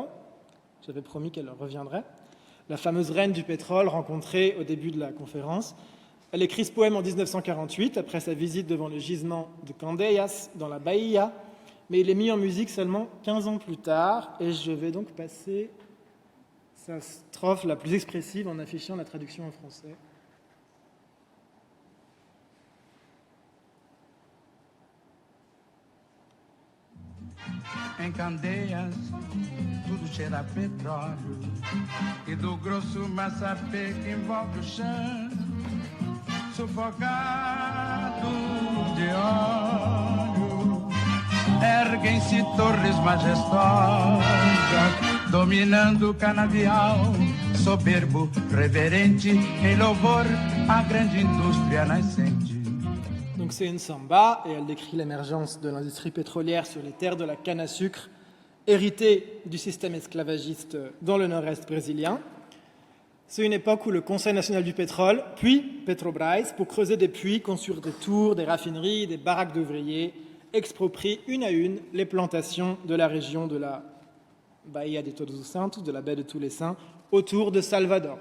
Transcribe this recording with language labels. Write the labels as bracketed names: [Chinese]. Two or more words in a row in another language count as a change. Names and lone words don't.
[French] J'avais promis qu'elle reviendrait. La fameuse reine du pétrole rencontrée au début de la conférence. Elle écrit ce poème en 1948, après sa visite devant le gisement de Candeias, dans la Bahia, mais il est mis en musique seulement 15 ans plus tard, et je vais donc passer sa strophe la plus expressive en affichant la traduction en français. [Portuguese] Em Candeias, tudo cheira a petróleo e do grosso massapê que envolve o chão, sufocado de óleo, erguem-se torres majestosas, dominando o canavial, soberbo, reverente, em louvor à grande indústria nascente. [French] Donc c'est une samba, et elle décrit l'émergence de l'industrie pétrolière sur les terres de la canne à sucre, héritée du système esclavagiste dans le nord-est brésilien. C'est une époque où le Conseil national du pétrole, puis Petrobras, pour creuser des puits, construire des tours, des raffineries, des baraques d'ouvriers, exproprient une à une les plantations de la région de la Bahia de Todos os Santos, de la baie de tous les Saints, autour de Salvador.